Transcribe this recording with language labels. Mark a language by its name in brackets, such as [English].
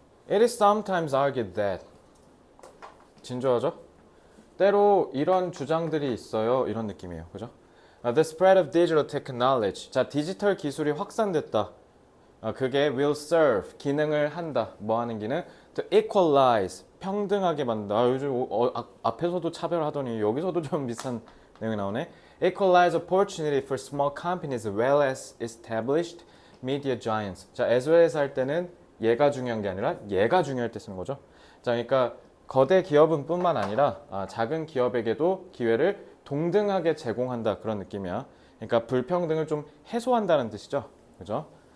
[English] It is sometimes argued that [Korean] 진조하죠? 때로 이런 주장들이 있어요. 이런 느낌이에요. 그죠? [English] The spread of digital technology. [Korean] 자, 디지털 기술이 확산됐다. 그게 [English] will serve. [Korean] 기능을 한다. 뭐 하는 기능? [English] To equalize. [Korean] 평등하게 만든다. 요즘 앞에서도 차별하더니 여기서도 좀 비슷한 내용이 나오네. [English] Equalize opportunity for small companies as well as established media giants. [Korean] 자, as well as 할 때는 얘가 중요한 게 아니라 얘가 중요할 때 쓰는 거죠. 자, 그러니까 거대 기업은 뿐만 아니라 작은 기업에게도 기회를 동등하게 제공한다 그런 느낌이야. 그러니까 불평등을 좀 해소한다는 뜻이죠. 그죠?